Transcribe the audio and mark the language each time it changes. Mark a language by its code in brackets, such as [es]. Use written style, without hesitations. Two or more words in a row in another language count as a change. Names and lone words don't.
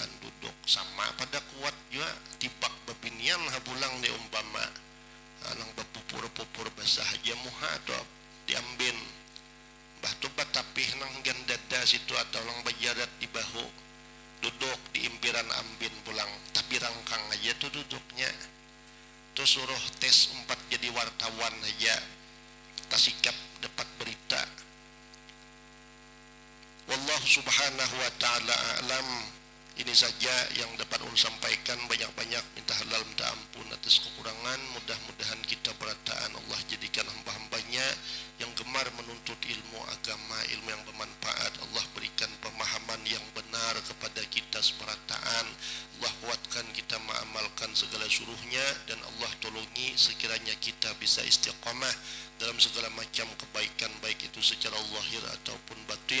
[bjn] duduk sama pada kuat juga tibak babinian habulang di umpama alang bapupur-pupur basah aja muha atau diambin batu batapih nang gandada situ atau lang bajarat di bahu duduk di impiran ambin pulang tapi rangkang aja tuh duduknya tuh suruh tes 4 jadi wartawan aja tasikap dapat berita. [ar] Wallahu subhanahu wa ta'ala a'lam. [id] Ini saja yang dapat ulun sampaikan. Banyak-banyak minta halal minta ampun atas kekurangan. Mudah-mudahan kita berataan Allah jadikan hamba-hambanya yang gemar menuntut ilmu agama, ilmu yang bermanfaat. Allah berikan pemahaman yang benar kepada kita seberataan. Allah kuatkan kita mengamalkan segala suruhnya, dan Allah tolongi sekiranya kita bisa istiqamah dalam segala macam kebaikan, baik itu secara zahir ataupun batin.